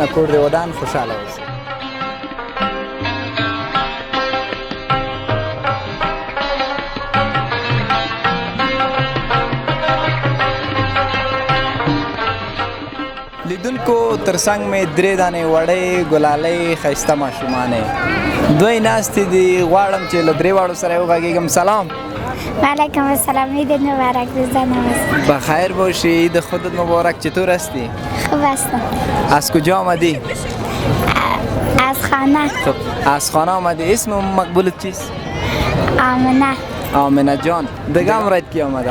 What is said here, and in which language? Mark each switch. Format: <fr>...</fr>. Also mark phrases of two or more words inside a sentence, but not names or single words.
<ps>کور دې ودان خوشحاله اوسئ. لیدونکو تر څنګ مې 3 دانې وړې ګلالۍ ښایسته ماشومانې دوی ناستې دي. غواړم چې له 3 واړو سره وغږېږم.</ps> <fa>سلام. وعلیکم السلام. عید مبارک روزانه است. بخیر باشی. عید خودت مبارک. چطور هستی؟ خوب هستم. از کجا آمدی؟ از خانه. خب از خانه آمدی. اسم مقبولت چیست؟ آمنه. آمنه جان. دیگه هم رایت کی آمده؟</fa>